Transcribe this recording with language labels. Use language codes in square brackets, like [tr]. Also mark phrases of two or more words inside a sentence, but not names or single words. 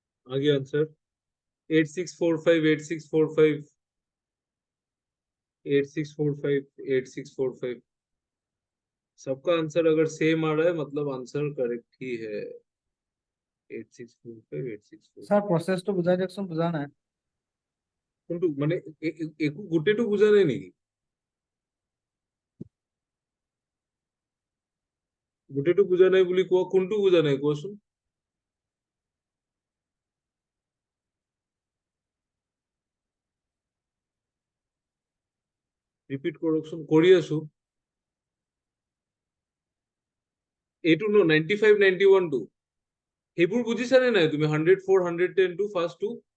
[hi] आगे आंसर 8645 8645 8645 8645 सबका आंसर अगर सेम आ रहा है मतलब [en] answer correct [hi] ही है 8645 8645 [as] স্যার প্রসেসটো বুজাই দিয়কচোন, বুজা নাই। কোনটো মানে একো গোটেটো বুজা নাই নেকি গোটেটো বুজা নাই বুলি কোৱা কোনটো বুজা নাই কোৱাচোন ৰিপিট কৰকচোন কৰি আছো এইটো ন 95 91 টো সেইবোৰ বুজিছানে নাই তুমি 104 110 টো ফাৰ্ষ্ট টো